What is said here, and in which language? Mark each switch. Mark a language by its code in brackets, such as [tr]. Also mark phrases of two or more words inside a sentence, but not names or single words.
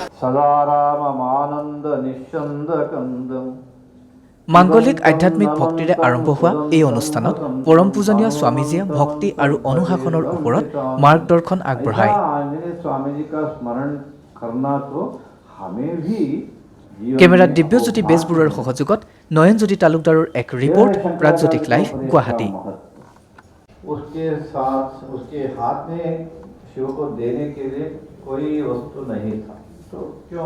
[as] মাংগলিক আধ্যাত্মিক ভক্তিৰে আৰম্ভ হোৱা এই অনুষ্ঠানত পৰম পূজনীয় স্বামীজীয়ে ভক্তি আৰু অনুশাসনৰ ওপৰত মাৰ্গদৰ্শন আগবঢ়ায়। কেমেৰাত দিব্যজ্যোতি বেজবৰুৱাৰ সহযোগত নয়নজ্যোতি তালুকদাৰৰ এক ৰিপৰ্ট, প্ৰাগজ্যোতিষ লাইভ, গুৱাহাটী। [hi] उसके साथ उसके हाथ में शिव को देने के लिए कोई वस्तु नहीं था, तो क्यों?